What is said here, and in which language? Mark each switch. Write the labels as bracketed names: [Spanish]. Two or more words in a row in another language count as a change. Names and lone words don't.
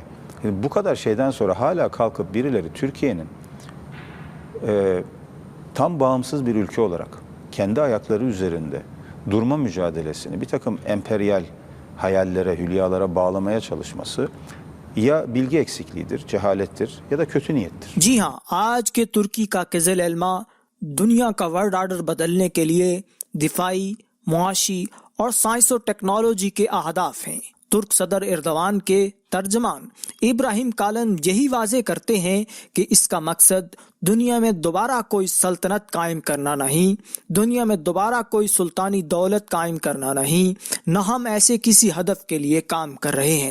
[Turkish] Yani bu kadar şeyden sonra hala kalkıp birileri Türkiye'nin tam bağımsız bir ülke olarak kendi ayakları üzerinde durma mücadelesini bir takım emperyal hayallere, hülyalara bağlamaya çalışması ya bilgi eksikliğidir, cehalettir ya da kötü niyettir. [Urdu] جی ہاں، آج کے ترکی کا قزل الما دنیا کا [English] world order [Urdu] بدلنے کے لیے دفاعی، معاشی اور سائنس اور ٹیکنالوجی کے اہداف ہیں. ترک صدر اردگان کے ترجمان ابراہیم کالن یہی واضح کرتے ہیں کہ اس کا مقصد دنیا میں دوبارہ کوئی سلطنت قائم کرنا نہیں، دنیا میں دوبارہ کوئی سلطانی دولت قائم کرنا نہیں، نہ ہم ایسے کسی ہدف کے لیے کام کر رہے ہیں.